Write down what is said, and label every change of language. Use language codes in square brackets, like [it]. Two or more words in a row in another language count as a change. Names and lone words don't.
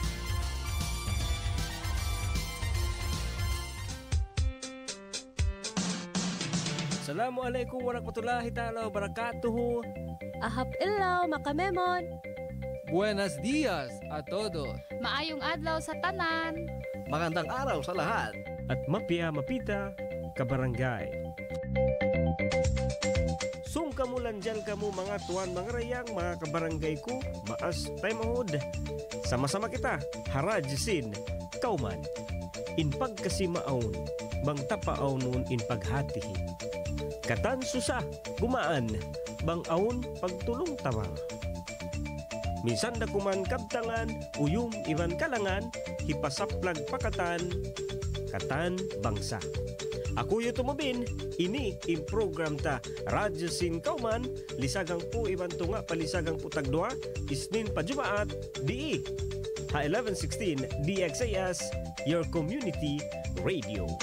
[ar] السلام عليكم ورحمة الله تعالى وبركاته. [tsg] Ahap ilaw, makamemon. [es] Buenos dias a todos. [ceb] Maayong adlaw sa tanan. [tl] Magandang araw sa lahat. [tsg] At mapia mapita kabarangay. Kamulan dyan kamo mga tuwan, mga rayang, mga kabarangay ko, maas tayo sama-sama kita, harajsin, kauman, in pagkasimaon, bang tapaon nun in paghatihi. Katan susa, gumaan, bang aon pagtulong tawa. Minsan da kuman kabtangan, uyum iban kalangan, hipasaplag pakatan, katan bangsa. Ako yu tumubin, ini in program ta Radyosin Kauman, lisagang po iban tunga palisagang po tagdua, isnin pa Jumaat, di ha 1116 DXAS, [en] your community radio.